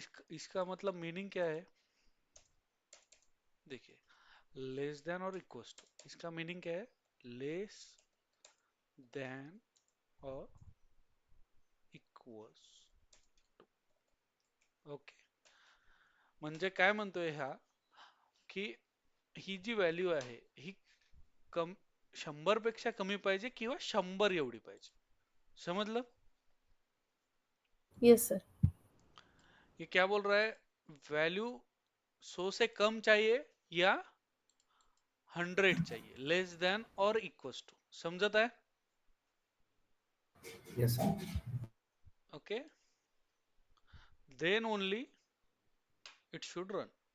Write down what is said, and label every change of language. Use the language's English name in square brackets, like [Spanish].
[Hindi] इसका मतलब मीनिंग क्या है, देखिए, लेस देन और इक्वल्स टू, इसका मीनिंग क्या है, लेस देन और इक्वल्स. ओके. [Marathi] म्हणजे काय म्हणतोय हा, की ही जी व्हॅल्यू आहे ही कम 100 पेक्षा कमी पाहिजे किंवा 100 एवढी पाहिजे. समजलं? [English] Yes, sir. [Hindi] ये क्या बोल रहा है, वैल्यू 100 से कम चाहिए या 100 चाहिए, लेस देन और इक्वल्स टू. समझता है? [English] Yes, sir. Okay. Then only it should run.